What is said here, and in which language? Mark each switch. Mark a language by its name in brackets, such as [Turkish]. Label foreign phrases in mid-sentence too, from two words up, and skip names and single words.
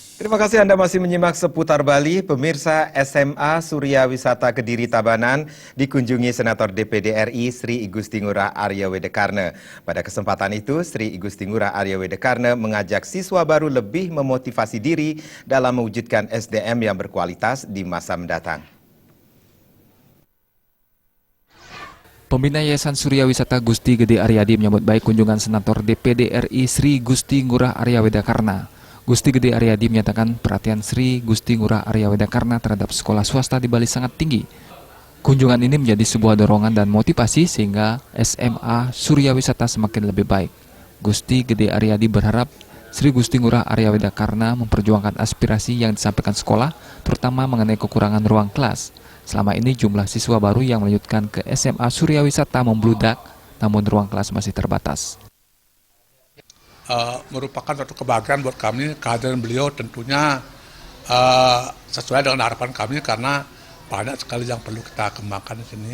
[Indonesian] Terima kasih Anda masih menyimak seputar Bali. Pemirsa, SMA Surya Wisata Kediri Tabanan dikunjungi Senator DPD RI Sri Igusti Ngurah Arya Wedekarne. Pada kesempatan itu, Sri Igusti Ngurah Arya Wedekarne mengajak siswa baru lebih memotivasi diri dalam mewujudkan SDM yang berkualitas di masa mendatang. Pembina Yayasan Surya Wisata Gusti Gede Aryadi menyambut baik kunjungan Senator DPD RI Sri Gusti Ngurah Arya Wedekarne. Gusti Gede Aryadi menyatakan perhatian Sri Gusti Ngurah Arya Wedekarne terhadap sekolah swasta di Bali sangat tinggi. Kunjungan ini menjadi sebuah dorongan dan motivasi sehingga SMA Surya Wisata semakin lebih baik. Gusti Gede Aryadi berharap Sri Gusti Ngurah Arya Wedekarne memperjuangkan aspirasi yang disampaikan sekolah, terutama mengenai kekurangan ruang kelas. Selama ini jumlah siswa baru yang melanjutkan ke SMA Surya Wisata membludak, namun ruang kelas masih terbatas. Merupakan suatu kebahagiaan buat kami, kehadiran beliau tentunya sesuai dengan harapan kami karena banyak sekali yang perlu kita kembangkan di sini.